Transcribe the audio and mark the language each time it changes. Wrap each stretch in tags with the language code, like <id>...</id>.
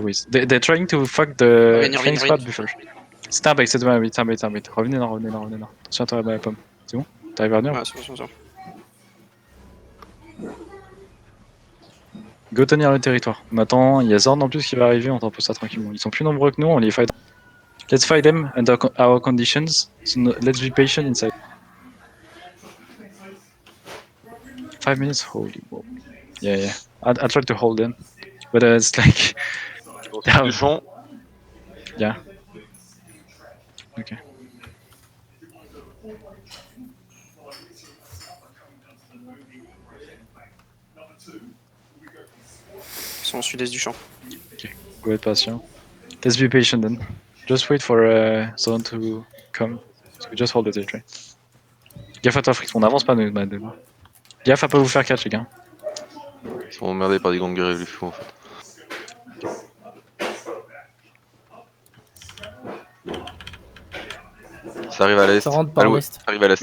<en>They're trying to fuck the flank squad before.</en> <fr>C'est un bait. Revenez là. Attention à toi, la pomme. C'est bon? T'arrives à revenir? Ouais, c'est bon. Go tenir le territoire. On attend, il y a Zorn en plus qui va arriver, on tempose ça tranquillement. Ils sont plus nombreux que nous, on les fight.</fr> <en>Let's fight them under our conditions. So let's be patient inside. 5 minutes? Holy whoa. Yeah. I tried to hold in. But it's like...</en> <fr>Du champ.</fr> <en>Yeah. Ok.</en> <fr>Ils sont au sud-est du champ. Go être patient.</fr> <en>Let's be patient then. Just wait for Zone to come. So we just hold the territory.</en> <fr>Gaffe à toi, Frix, on avance pas nous. Gaffe à pas vous faire catch, les gars. Ils sont emmerdés par des gangs guerriers fous en fait. Ça arrive à l'est. Ça rentre par l'est. Ça arrive à l'est,</fr>